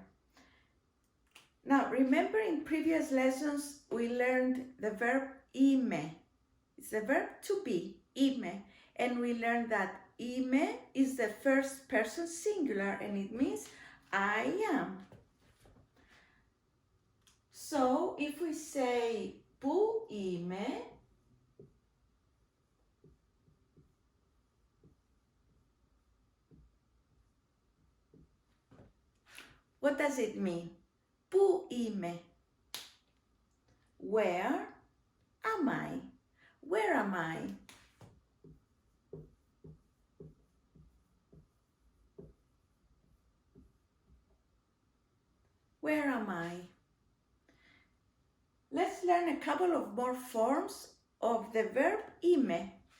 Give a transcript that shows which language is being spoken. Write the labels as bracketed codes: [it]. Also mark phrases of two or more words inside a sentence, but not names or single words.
[en] Now, remember in previous lessons, we learned the verb είμαι. It's the verb to be, είμαι. And we learned that είμαι is the first person singular and it means I am. So, if we say [el] που είμαι, [en] what does it mean? [el] Πού είμαι? [en] Where am I? Where am I? Where am I? Let's learn a couple of more forms of the verb είμαι.